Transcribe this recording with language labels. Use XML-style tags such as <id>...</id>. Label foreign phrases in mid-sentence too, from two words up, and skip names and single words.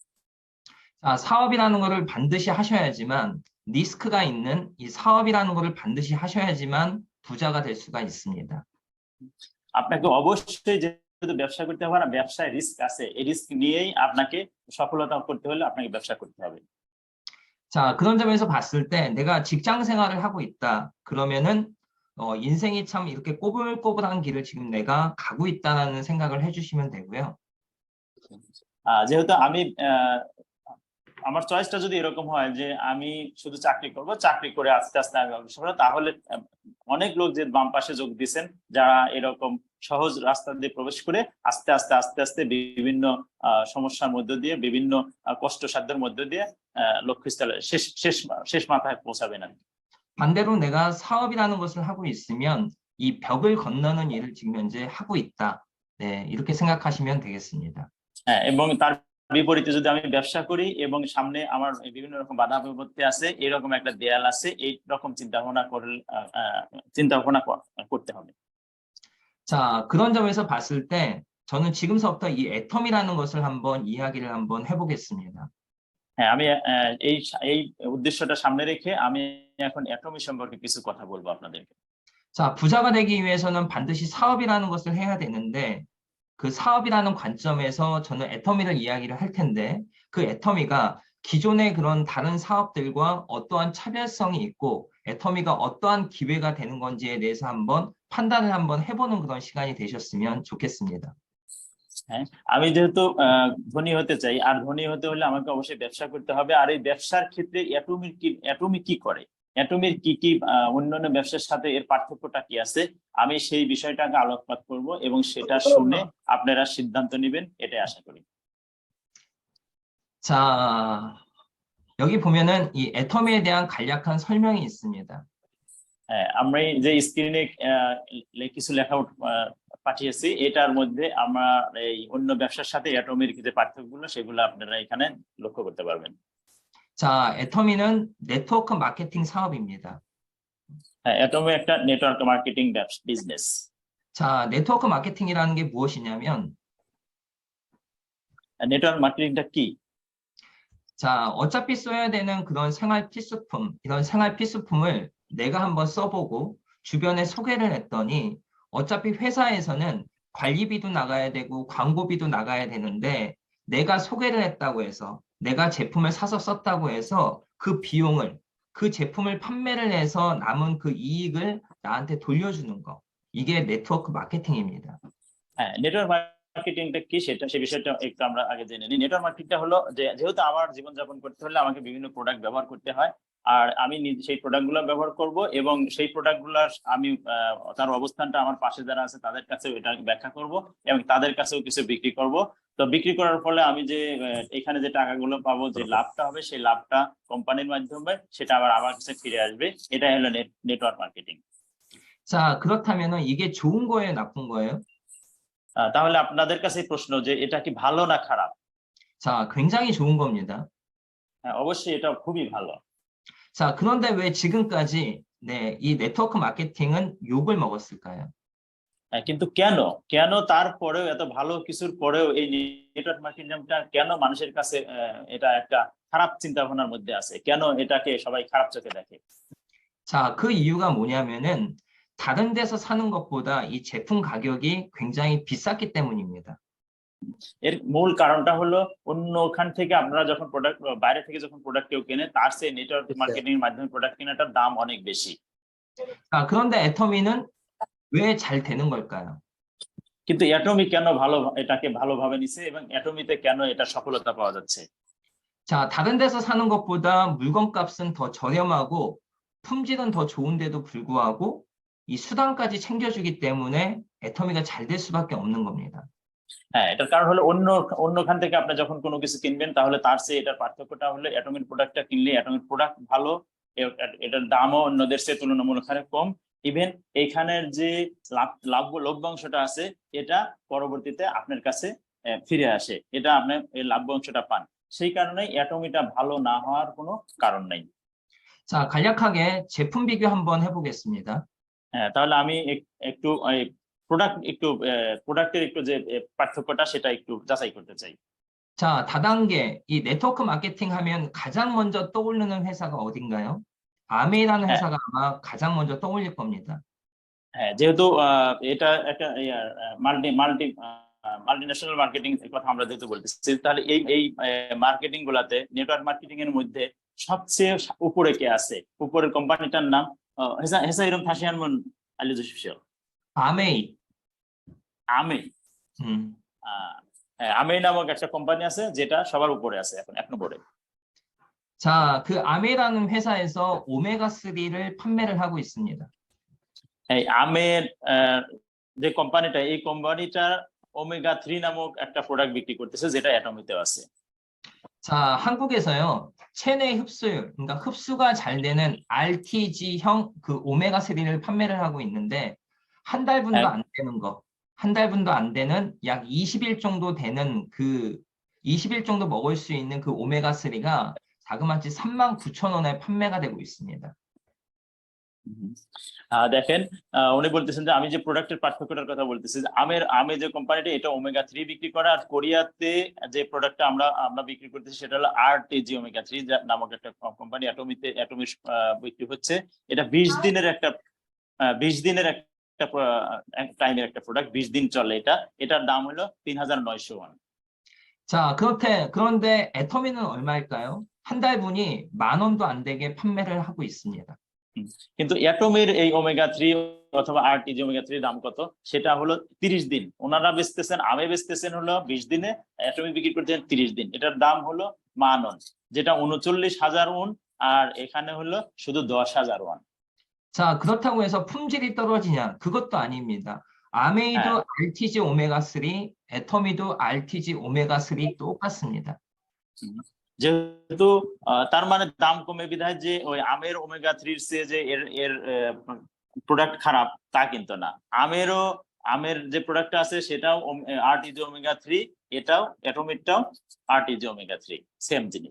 <ko>자, 사업이라는 것을 반드시 하셔야지만 리스크가 있는 이 사업이라는 것을 반드시 하셔야지만 부자가 될 수가 있습니다.</ko> <bn>আপনাকে 어বশ্যই যেহেতু ব্যবসা করতে হবে না, ব্যবসায় রিস্ক আছে, এই রিস্ক নিয়েই আপনাকে সফলতা করতে হলে আপনাকে ব্যবসা করতে হবে।</bn> <ko>자, 그런 점에서 봤을 때 내가 직장 생활을 하고 있다. 그러면은 인생이 참 이렇게 꼬불꼬불한 길을 지금 내가 가고 있다는 생각을 해주시면 되고요.</ko> <bn>যেহেতু আমি আমার চয়েসটা যদি এরকম হয় যে আমি শুধু চাকরি করব, চাকরি করে আস্তে আস্তে অগ্রসর হব, তাহলে অনেক লোক যে বাম পাশে যোগ দিচ্ছেন যারা এরকম সহজ রাস্তা দিয়ে প্রবেশ করে আস্তে আস্তে আস্তে আস্তে বিভিন্ন সমস্যার মধ্য দিয়ে বিভিন্ন কষ্টসাধ্যের মধ্য দিয়ে লক্ষ্যস্থলে শেষ মাথায় পৌঁছাবেন।</bn> <ko>반대로 내가 사업이라는 것을 하고 있으면 이 벽을 건너는 일을 지금 현재 하고 있다. 네, 이렇게 생각하시면 되겠습니다.</ko> <bn>হ্যাঁ, এবং তার বিপরীতে যদি আমি ব্যবসা করি এবং সামনে আমার বিভিন্ন রকম বাধা বিপত্তি আছে, এরকম একটা দেয়াল আছে, এই রকম চিন্তা ভাবনা করতে হবে।</bn> <ko>자, 그런 점에서 봤을 때 저는 지금서부터 이 애텀이라는 것을 한번 이야기를 한번 해보겠습니다.</ko> <bn>হ্যাঁ, আমি এই উদ্দেশ্যটা সামনে রেখে আমি এখন অ্যাটমি সম্পর্কে কিছু কথা বলবো আপনাদেরকে।</bn> <ko>자, 부자가 되기 위해서는 반드시 사업이라는 것을 해야 되는데 그 사업이라는 관점에서 저는 애터미를 이야기를 할 텐데 그 애터미가 기존의 그런 다른 사업들과 어떠한 차별성이 있고 애터미가 어떠한 기회가 되는 건지에 대해서 한번 판단을 한번 해보는 그런 시간이 되셨으면 좋겠습니다.</ko> <bn>হ্যাঁ, আমি যেহেতু ধনী হতে চাই, আর ধনী হতে হলে আমাকে অবশ্যই ব্যবসা করতে হবে, আর এই ব্যবসার ক্ষেত্রে অ্যাটমি কি করে, অ্যাটমির কি কি অন্যান্য ব্যবসার সাথে এর পার্থক্যটা কি আছে, আমি সেই বিষয়টাকে আলোকপাত করব এবং সেটা শুনে আপনারা সিদ্ধান্ত নেবেন, এটাই আশা করি।</bn> <ko>자, 여기 보면은 이 애터미에 대한 간략한 설명이 있습니다.</ko> <bn>হ্যাঁ, আমরা যে স্ক্রিনে কিছু লেখা পাঠিয়েছি, এটার মধ্যে আমরা এই অন্য ব্যবসার সাথে অ্যাটমির যে পার্থক্যগুলো সেগুলো আপনারা এখানে লক্ষ্য করতে পারবেন।</bn> <ko>자, 애터미는 네트워크 마케팅 사업입니다.</ko> <bn>হ্যাঁ, অ্যাটমি একটা</bn> <en>network marketing business.</en> <ko>자, 네트워크 마케팅이라는 게 무엇이냐면</ko> <en>network marketingটা</en> <bn>কি?</bn> <ko>자, 어차피 써야 되는 그런 생활 필수품, 이런 생활 필수품을 내가 한번 써보고 주변에 소개를 했더니 어차피 회사에서는 관리비도 나가야 되고 광고비도 나가야 되는데 내가 소개를 했다고 해서 내가 제품을 사서 썼다고 해서 그 비용을 그 제품을 판매를 해서 남은 그 이익을 나한테 돌려주는 거, 이게 네트워크 마케팅입니다.</ko> <bn>হ্যাঁ,</bn> <en>network marketingটা</en> <bn>কি সেটা সেই বিষয়টা একটু আমরা আগে জেনে নিই।</bn> <en>network marketingটা</en> <bn>হলো যে যেহেতু আমার জীবনযাপন করতে হলে আমাকে বিভিন্ন প্রোডাক্ট ব্যবহার করতে হয়, আর আমি সেই প্রোডাক্টগুলো ব্যবহার করব এবং সেই প্রোডাক্টগুলোর আমি তার অবস্থানটা আমার পাশে যারা আছে তাদের কাছেও এটা ব্যাখ্যা করব এবং তাদের কাছেও কিছু বিক্রি করব। তো বিক্রি করার ফলে আমি যে এখানে যে টাকাগুলো পাবো, যে লাভটা হবে, সেই লাভটা কোম্পানির মাধ্যমে সেটা আবার আমার কাছে ফিরে আসবে, এটাই হলো</bn> <en>network marketing.</en> <ko>자, 그렇다면은 이게 좋은 거예요, 나쁜 거예요?</ko> <bn>তাহলে আপনাদের কাছে প্রশ্ন যে এটা কি ভালো না খারাপ?</bn> <ko>자, 굉장히 좋은 겁니다.</ko> <bn>হ্যাঁ, অবশ্যই এটা খুবই ভালো।</bn> <ko>자, 그런데 왜 지금까지 네, 이 네트워크 마케팅은 욕을 먹었을까요?</ko> <bn>কিন্তু কেন কেন তারপরেও এত ভালো কিছুর পরেও এই</bn> <en>network marketingটা</en> <bn>কেন মানুষের কাছে এটা একটা খারাপ চিন্তা ভাবনার মধ্যে আছে? কেন এটাকে সবাই খারাপ চোখে দেখে?</bn> <ko>자, 그 이유가 뭐냐면은 다른 데서 사는 것보다 이 제품 가격이 굉장히 비쌌기 때문입니다.</ko> <bn>এর মূল কারণটা হলো অন্য ওখান থেকে আপনারা যখন প্রোডাক্ট বাইরে থেকে যখন প্রোডাক্ট কেউ কেনে তার চেয়ে</bn> <en>network marketing</en> <bn>এর মাধ্যমে প্রোডাক্ট কেনাটার দাম অনেক বেশি।</bn> <ko>자, 그런데 애터미는 왜 잘 되는 걸까요?</ko> <bn>কিন্তু অ্যাটমি কেন এটাকে ভালোভাবে নিছে এবং অ্যাটমিতে কেন এটা সফলতা পাওয়া যাচ্ছে?</bn> <ko>자, 다른 데서 사는 것보다 물건값은 더 저렴하고 품질은 더 좋은데도 불구하고 이 수당까지 챙겨주기 때문에 애터미가 잘 될 수밖에 없는 겁니다.</ko> <bn>হ্যাঁ, এটার কারণ হলো অন্যখান থেকে আপনি যখন কোনো কিছু কিনবেন তাহলে তার চেয়ে এটার পার্থক্যটা হলো অ্যাটমির প্রোডাক্টটা কিনলে অ্যাটমির প্রোডাক্ট ভালো, এটার দামও অন্যদের চেয়ে তুলনামূলক হারে কম। ইভেন এইখানের যে লভ্যাংশটা আছে এটা পরবর্তীতে আপনার কাছে ফিরে আসে, এটা আপনি এই লভ্যাংশটা পান। সেই কারণে অ্যাটমিটা ভালো না হওয়ার কোনো কারণ নাই।</bn> <ko>자, 간략하게 제품 비교 한번 해보겠습니다.</ko> <bn>হ্যাঁ, তাহলে আমি একটু প্রোডাক্টের একটু যে পার্থক্যটা সেটা একটু যাচাই করতে চাই।</bn> <ko>자, 다단계 이 네트워크 마케팅 하면 가장 먼저 떠오르는 회사가 어딘가요? 아메이라는 네. 회사가 아마 가장 먼저 떠올릴 겁니다.</ko> <bn>হ্যাঁ, যেহেতু এটা একটা</bn> <en>multinational marketing</en> <bn>কথা আমরা যেহেতু বলতেছি, তাহলে এই মার্কেটিং গুলাতে</bn> <en>network marketing</en> <bn>এর মধ্যে সবচেয়ে উপরে কে আছে? উপরের কোম্পানিটার নাম হেসা ইরম থাসিয়ানমন আলিজুশিও</bn> <ko>아메이.</ko> <bn>আমি 음. হ্যাঁ, আমেই নামক একটা কোম্পানি আছে যেটা সবার উপরে আছে এখন এক নম্বরে।</bn> <ko>자, 그 아메이라는 회사에서 오메가3를 판매를 하고 있습니다.</ko> <bn>এই আমের যে কোম্পানিটা, এই কোম্পানিটা ওমেগা 3 নামক একটা প্রোডাক্ট বিক্রি করতেছে যেটা অ্যাটমিতেও আছে।</bn> <ko>자, 한국에서요, 체내 흡수율, 그러니까 흡수가 잘 되는 RTG형 그 오메가3를 판매를 하고 있는데, 한 달분도 네. 안 되는 거, 한 달분도 안 되는 약 20일 정도 되는 20일 정도 먹을 수 있는 그 오메가3가 자그마치 39,000원에 판매가 되고 있습니다.</ko> <bn>দেখেন, উনি বলতেছেন যে আমি যে প্রোডাক্টের পার্থক্যটার কথা বলতেছি, যে আমে যে কোম্পানিটা এটা ওমেগা 3 বিক্রি করে, আর কোরিয়াতে যে প্রোডাক্টটা আমরা বিক্রি করতেছি সেটা হলো আরটিজি ওমেগা 3 নামক একটা কোম্পানি অ্যাটমিতে বিক্রি হচ্ছে। এটা 20 দিনের একটা টাইমের একটা প্রোডাক্ট, 20 দিন চলে। এটার দাম হলো 3900 ওয়ান।</bn> <ko>자, 그런데 애터미는 얼마일까요? 한 달분이 10,000원도 안 되게 판매를 하고 있습니다.</ko> <bn>কিন্তু অ্যাটমের এই ওমেগা 3 অথবা আরটিজি ওমেগা 3 দাম কত? সেটা হলো 30 দিন। ওনারা বেচতেছেন, আমে বেচতেছেন হলো 20 দিনে, অ্যাটমিক বিক্রি করতেছেন 30 দিন। এটার দাম হলো 10,000 ওয়ান, যেটা 39,000 ওয়ান, আর এখানে হলো শুধু 10,000 ওয়ান।</bn> <ko>자, 그렇다고 해서 품질이 떨어지냐? 그것도 아닙니다. 아메이도 RTG 오메가3, 애터미도 RTG 오메가3 똑같습니다.</ko> <bn>যেহেতু তার মানে দাম কমে বিধায় যে ওই আমের ওমেগা 3 চেয়ে যে এর প্রোডাক্ট খারাপ তা কিন্তু না। আমের যে প্রোডাক্টটা আছে সেটাও আরটিজি ওমেগা 3, এটাও অ্যাটমিকটাও আরটিজি ওমেগা 3, সেম জিনিস।</bn>